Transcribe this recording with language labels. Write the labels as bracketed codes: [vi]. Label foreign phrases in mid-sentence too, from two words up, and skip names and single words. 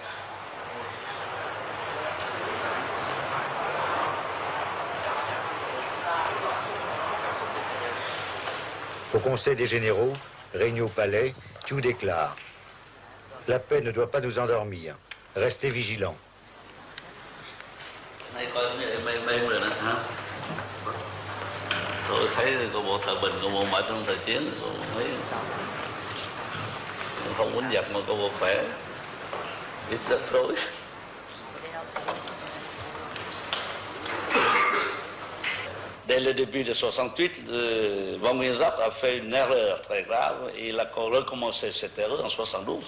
[fr] Au Conseil des généraux, réuni au palais, Thieu déclare: la paix ne doit pas nous endormir. Restez vigilants. [vi] Tôi thấy có bộ Thời Bình, có bộ Mã trong thời chiến, thấy không quýnh giặc mà có bộ khỏe, ít rắc rối. [fr] Dès le début de 68, Võ Nguyên Giáp a fait une erreur très grave et il a recommencé cette erreur en 72.